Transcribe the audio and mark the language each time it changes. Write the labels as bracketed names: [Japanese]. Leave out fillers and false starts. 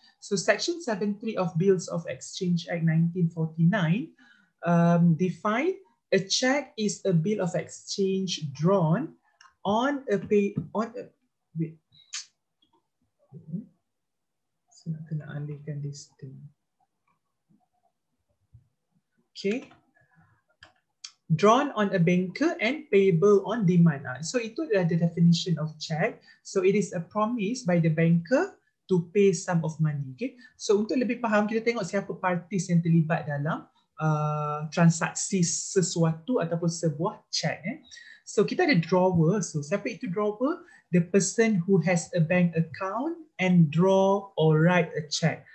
[English] So Section 7.3 of Bills of Exchange Act 1949 define a check is a bill of exchange drawn on a wait. [Malay] So nak kena alihkan [English] this thing. Okay. Drawn on a banker and payable on demand. So [Malay] itu adalah [English] the definition of check. So it is a promise by the banker to pay sum of money. [Malay] Okay. So untuk lebih faham, kita tengok siapa partis yang terlibat dalam transaksi sesuatu ataupun sebuah check. So kita ada drawer. So siapa itu drawer? [English] The person who has a bank account and draw or write a check.